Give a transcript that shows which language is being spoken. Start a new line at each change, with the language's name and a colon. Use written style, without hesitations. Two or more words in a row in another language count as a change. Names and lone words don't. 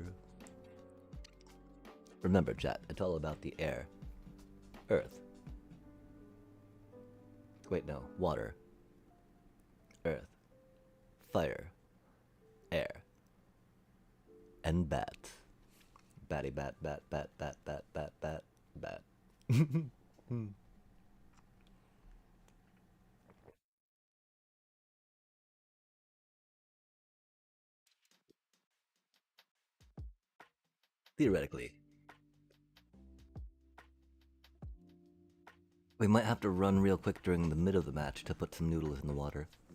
English: Remember, chat, it's all about the air. Earth. Wait, no. Water. Earth. Fire. Air. And bats. Batty bat, bat, bat, bat, bat, bat, bat, bat. Theoretically. We might have to run real quick during the mid of the match to put some noodles in the water.